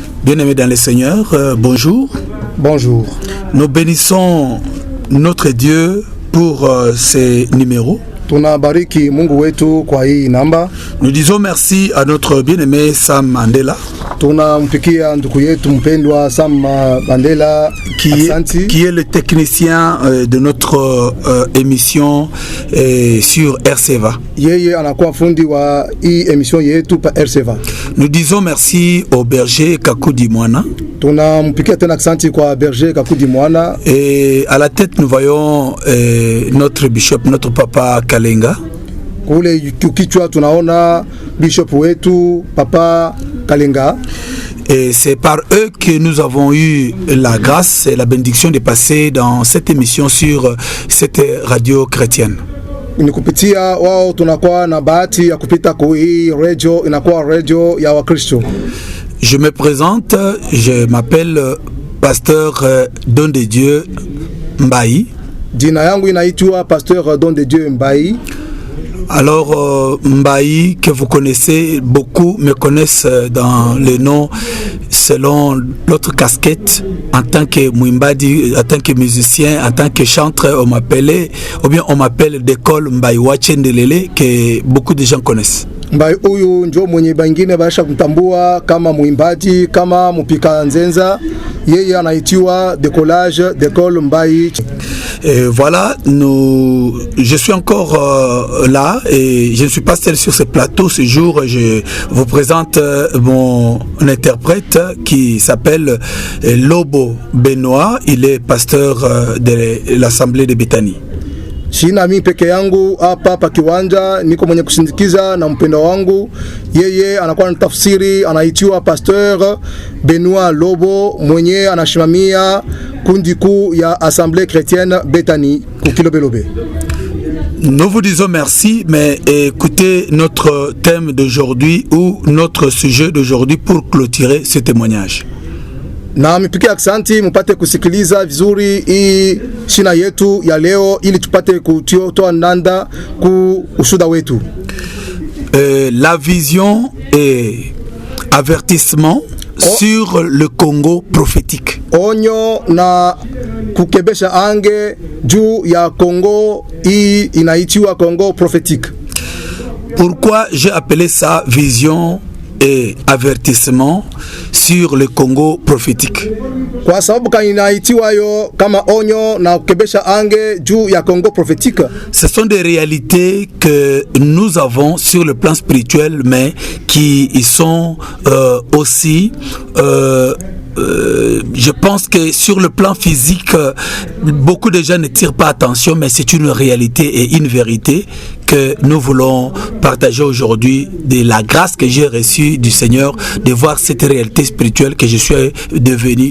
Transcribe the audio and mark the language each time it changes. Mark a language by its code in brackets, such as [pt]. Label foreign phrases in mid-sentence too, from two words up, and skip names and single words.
[fr] Bien-aimés dans le Seigneur, bonjour. Bonjour. Nous bénissons notre Dieu pour ces numéros. [sw] Tunabariki Mungu wetu kwa hii namba. [fr] Nous disons merci à notre bien-aimé Sam Mandela. [sw] Tunampikia ndugu yetu mpendwa Sam Mandela [fr] qui est le technicien de notre émission sur RCVA. [sw] Yeye anakuwa fundi wa hii emission yetu pa RCVA. [fr] Nous disons merci au berger Kakudi Mwana. [sw] Tunampikia tena asante kwa berger Kakudi Mwana. [fr] Et à la tête nous voyons notre bishop, notre papa Kalenga. [sw] Kule kichwa tunaona bishop wetu papa Kalenga. [fr] Et c'est par eux que nous avons eu la grâce et la bénédiction de passer dans cette émission sur cette radio chrétienne. [sw] Ni kupitia wao tunakuwa na bahati ya kupita kwa hii radio, inakuwa radio ya Wakristo. [fr] Je me présente, je m'appelle pasteur Don de Dieu Mbaï. [sw] Jina yangu inaitwa pasteur Don de Dieu Mbaï. [fr] Alors Mbaï, que vous connaissez, beaucoup me connaissent dans le nom selon l'autre casquette. En tant que Mwimbadi, en tant que musicien, en tant que chanteur, on m'appelait, ou bien on m'appelle d'école Mbaï Wachendelele, que beaucoup de gens connaissent. [sw] Mbaï huyu njo mwenye bangine baisha kumtambua kama mwimbaji, kama mpika nzenza. Yeye anaitiwa décollage d'école Mbaï. [fr] Et voilà, je suis encore là et je ne suis pas seul sur ce plateau. Ce jour, je vous présente mon interprète qui s'appelle Lobo Benoît. Il est pasteur de l'Assemblée de Bethany. [sw] Sina mi peke yangu hapa pa kiwanja, niko mwenye kusindikiza na mpendo wangu. Yeye anakuwa na tafsiri, anaitiwa pasteur Benoît Lobo, mwenye anashimamia kundi kuu ya Assemblée chrétienne Bethany kukilobelobe. [fr] Nous vous disons merci, mais écoutez notre thème d'aujourd'hui ou notre sujet d'aujourd'hui pour clôturer ce témoignage. [sw] Na mipikia aksanti mpate kusikiliza vizuri hii shina yetu ya leo ili tupate kutoa nanda ku ushuda wetu. [fr] La vision et avertissement sur le Congo prophétique. [sw] Onyo na kukebesha ange juu ya Congo hii inaitiwa Congo prophétique. [fr] Pourquoi j'ai appelé ça vision et avertissement sur le Congo prophétique? [sw] Kwa sababu inaitiwa yo kama onyo na kukebesha ange juu ya Congo prophétique. [fr] Ce sont des réalités que nous avons sur le plan spirituel, mais qui y sont aussi je pense que sur le plan physique, beaucoup de gens ne tirent pas attention, mais c'est une réalité et une vérité que nous voulons partager aujourd'hui, de la grâce que j'ai reçue du Seigneur, de voir cette réalité spirituelle que je suis devenu.